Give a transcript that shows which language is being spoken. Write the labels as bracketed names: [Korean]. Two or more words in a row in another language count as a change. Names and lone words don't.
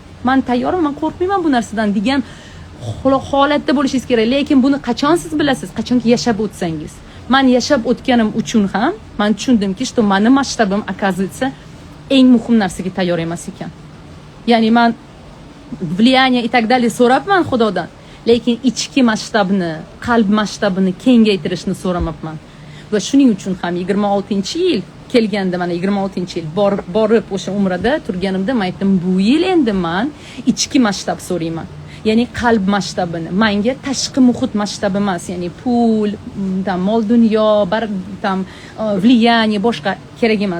[Uzbek] Men tayyorman, men qo'rqmayman bu narsadan degan holatda bo'lishingiz kerak. Lekin buni qachon siz bilasiz? Qachonki yashab o'tsangiz. Men yashab o'tganim uchun ham men tushundimki, что meni masshtabim оказывается eng muhim narsaga tayyor emas ekan. Ya'ni men [Russian] влияние и так далее [Uzbek] so'rabman Xudodan, lekin ichki masshtabni, qalb masshtabini kengaytirishni so'ramabman. Va shuning uchun ham 26-yil kelganda, mana 26-yil borib o'sha umrada turganimda men aytdim, bu yil endi men ichki masshtab so'rayman. Ya'ni qalb masshtabini, menga tashqi muhit masshtabi emas, ya'ni pul, mol dunyo, влияние boshqa kerak emas.